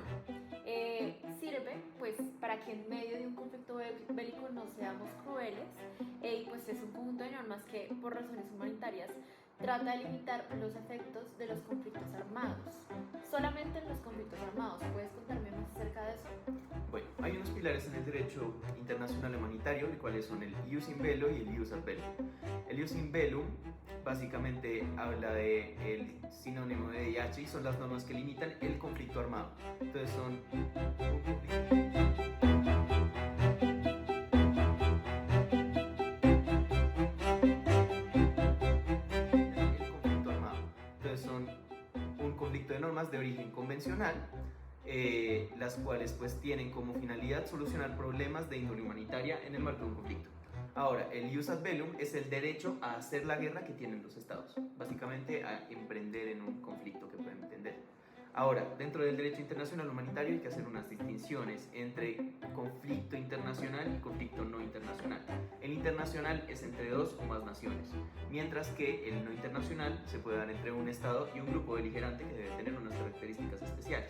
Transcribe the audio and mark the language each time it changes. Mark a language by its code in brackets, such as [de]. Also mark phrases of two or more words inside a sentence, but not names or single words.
[es] Sirve pues para que en medio de un conflicto bélico no seamos crueles, y pues es un conjunto de normas que por razones humanitarias trata de limitar los efectos de los conflictos armados. Solamente en los conflictos armados. ¿Puedes contarme más acerca de eso? Bueno, hay unos pilares en el derecho internacional humanitario, los cuales son el [la] ius in bello [es] y el [la] ius ad bellum. [es] El [la] ius in bellum [es] básicamente habla de el sinónimo de DIH y son las normas que limitan el conflicto armado. Entonces son un conflicto armado. Entonces son un conflicto de normas de origen convencional, las cuales pues tienen como finalidad solucionar problemas de índole humanitaria en el marco de un conflicto. Ahora, el [la] ius ad bellum [es] es el derecho a hacer la guerra que tienen los estados, básicamente a emprender en un conflicto que pueden entender. Ahora, dentro del derecho internacional humanitario hay que hacer unas distinciones entre conflicto internacional y conflicto no internacional. El internacional es entre dos o más naciones, mientras que el no internacional se puede dar entre un estado y un grupo beligerante que debe tener unas características especiales.